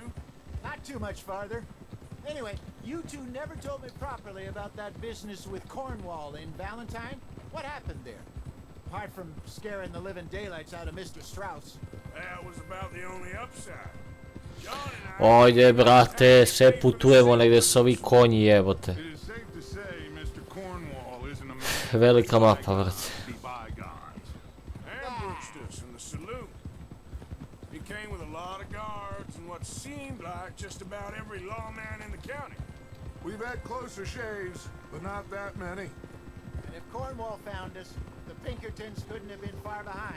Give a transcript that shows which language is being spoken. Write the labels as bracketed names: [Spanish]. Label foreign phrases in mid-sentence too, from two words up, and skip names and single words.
[English] not too much farther. Anyway, you two never told me properly about that business with Cornwall in Valentine. What happened there? Apart from scaring the living daylights out of Mr. Strauss. That was about the only upside. John and I... [Bosnian] Ojde, brate, sve putujemo negdje s ovi konji, jebote. [English] It is safe to say Mr. Cornwall isn't a man [Bosnian] Velika mapa, brate. [English] to be bygones. ambushed us in the saloon. He came with a lot of guards and what seemed like just about every lawman in the county. We've had closer shaves, but not that many. And if Cornwall found us, the Pinkertons couldn't have been far behind.